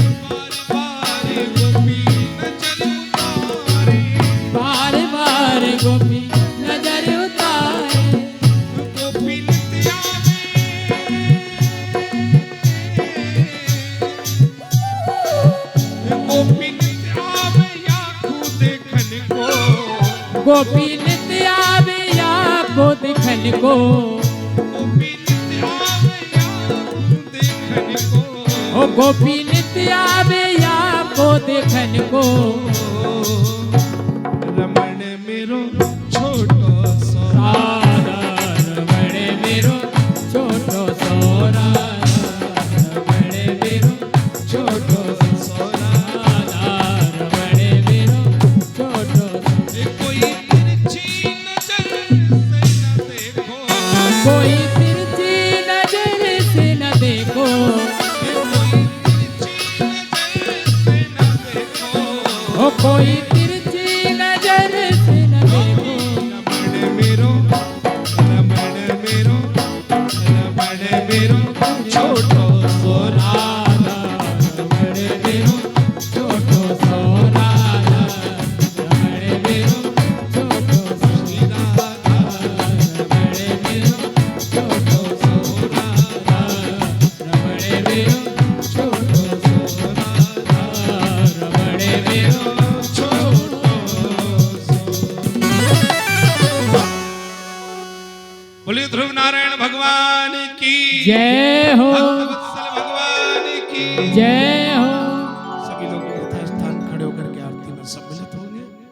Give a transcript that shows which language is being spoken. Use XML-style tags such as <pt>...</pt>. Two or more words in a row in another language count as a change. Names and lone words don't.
<bra>बार बार गोपी नजर उतारे, बार बार गोपी नजर उतारे, गोपी नित्य आवे या को देखन को, गोपी नित्य आवे या को दिखन को, गोपी नित्य आवे या को देखन को, ओ गोपी नित्य आवे या को देखन को, रमण मेरो छोटो सो राधा, रमण मेरो छोटो सो राधा, रमण मेरो छोटो सो राधा, रमण मेरो छोटो सो। ये कोई तिरछी नजर से न देखो, कोई तिरछी नजर से न देखो, ये कोई तिरछी नजर से न देखो, ओ कोई तिरछी नजर से न देखो, रमण मेरो छोटो सो राधा, रमण मेरो छोटो सो राधा, रमण मेरो छोटो सो राधा, रमण मेरो छोटो सो राधा, रमण मेरो छोटो सो राधा, रमण मेरो</bra> <hi>बोलिए ध्रुव नारायण भगवान की जय हो, भक्तवत्सल भगवान की जय हो। सभी लोग यथास्थान खड़े होकर के आरती में सम्मिलित होंगे।</hi>